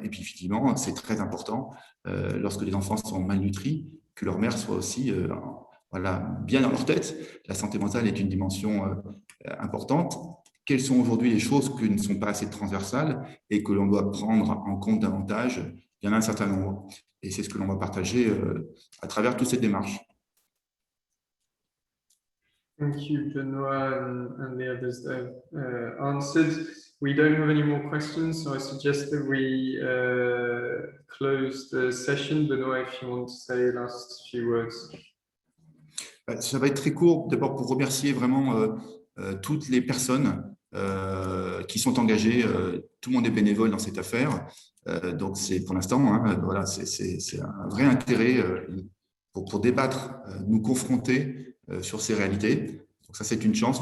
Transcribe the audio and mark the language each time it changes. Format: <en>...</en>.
<fr>Et puis, effectivement, c'est très important, lorsque les enfants sont malnutris, que leur mère soit aussi voilà, bien dans leur tête. La santé mentale est une dimension importante. Quelles sont aujourd'hui les choses qui ne sont pas assez transversales et que l'on doit prendre en compte davantage? Il y en a un certain nombre. Et c'est ce que l'on va partager à travers toute cette démarche.</fr> <en>Thank you, Benoit, and the others that have answered. We don't have any more questions, so I suggest that we close the session. Benoit, if you want to say the last few words.</en> <fr>Ça va être très court. D'abord, pour remercier vraiment toutes les personnes qui sont engagées. Tout le monde est bénévole dans cette affaire. Donc, c'est pour l'instant, voilà, c'est un vrai intérêt pour débattre, nous confronter sur ces réalités. Donc, ça, c'est une chance.</fr>